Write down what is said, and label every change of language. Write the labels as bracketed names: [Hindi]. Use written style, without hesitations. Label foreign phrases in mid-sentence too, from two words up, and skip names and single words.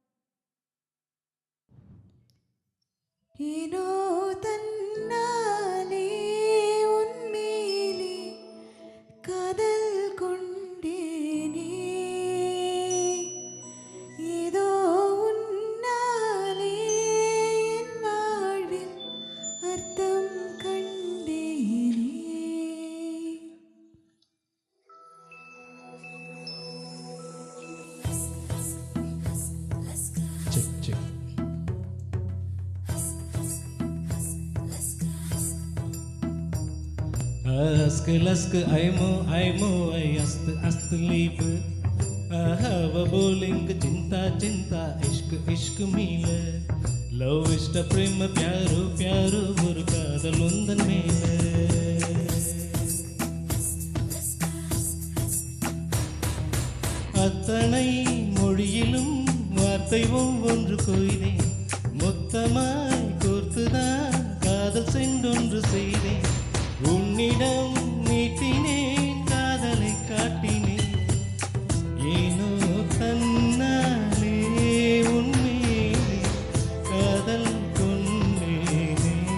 [Tamil] ஏனோ தன்னாலே உன்மேலே காதல் கொண்டேனே, ஏதோ உன்னாலே என் வாழ்வில் அர்த்தம் கண்டேனே. [English] check check. [Tamil] Aske laske aimo aimo ay ast liebe ahava boling [Indonesian] cinta cinta [Hindi] इश्क़ इश्क़ [Tamil] meele love ishta prema pyaru pyaru ஒரு காதல் உந்தன் மேலே attanai மொழியிலும் வார்த்தை ஒவ்வொன்று கொய்தேன் மொத்தமாய் கோர்த்துதான் காதல் சென்றொன்று செய்தேன் உன்னிடம் நீட்டினேன் காதலை காட்டினேன் ஏனோ தன்னாலே உன்மேலே காதல் கொண்டேனே